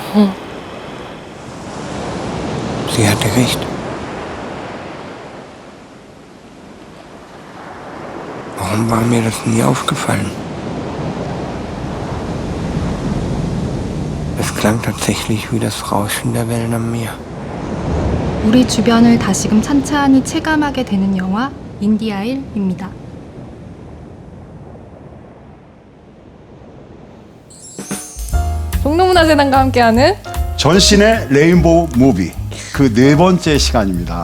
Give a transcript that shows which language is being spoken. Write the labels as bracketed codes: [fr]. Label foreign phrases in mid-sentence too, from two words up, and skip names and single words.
[de] Sie hatte recht. Warum war mir das nie aufgefallen? Es klang tatsächlich wie das Rauschen der Wellen am Meer. [ko] 우리 주변을 다시금 찬찬히 체감하게 되는 영화 인디아일입니다. 종로문화재단과 함께하는 전신의 레인보우 무비 그 네 번째 시간입니다.